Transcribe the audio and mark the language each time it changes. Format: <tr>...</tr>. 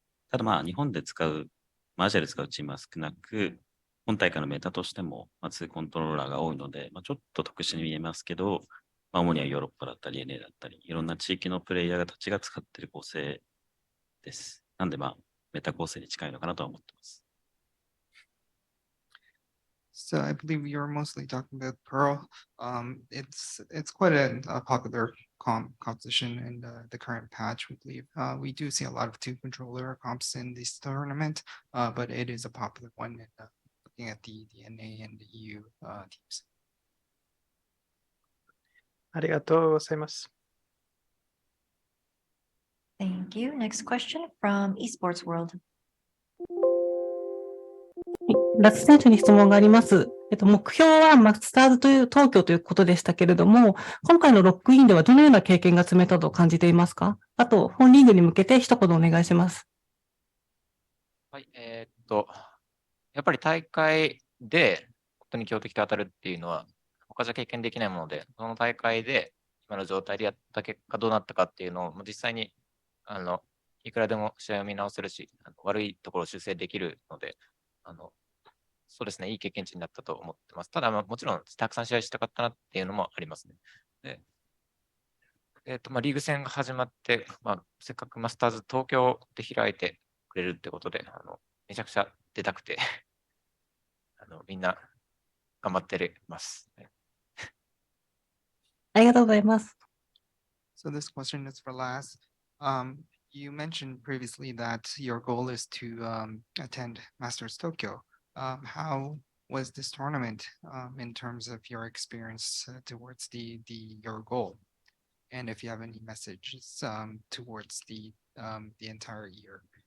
<ja>ただ日本で使う、アジアで使うチームは少なく、本大会のメタとしても、2コントローラーが多いので、ちょっと特殊に見えますけど、主にはヨーロッパだったり、NA だったり、いろんな地域のプレイヤーたちが使っている構成です。なんでメタ構成に近いのかなとは思ってます。</ja> <en>So I believe you're mostly talking about Pearl. It's quite a popular composition in the current patch, we believe. We do see a lot of two controller comps in this tournament, but it is a popular one in, looking at the NA and the EU teams.</en> <ja>ありがとうございます。</ja> <en>Thank you. Next question from Esports World.</en> <ja>ラツ選手に質問があります。目標はマスターズという東京ということでしたけれども、今回のロックインではどのような経験が積めたと感じていますか？あと、本リーグに向けて一言お願いします。はい、やっぱり大会で本当に強敵と当たるっていうのは、他じゃ経験できないもので、その大会で今の状態でやった結果どうなったかっていうのを、実際にいくらでも試合を見直せるし、悪いところを修正できるので、そうですね、いい経験値になったと思ってます。ただ、もちろん、たくさん試合したかったなっていうのもありますね。で、リーグ戦が始まって、せっかくマスターズ東京で開いてくれるってことで、めちゃくちゃ出たくて、みんな頑張ってます。ありがとうございます。</ja> <en>So this question is for Laz. You mentioned previously that your goal is to attend Masters Tokyo. How was this tournament in terms of your experience towards your goal? And if you have any messages towards the entire year.</en>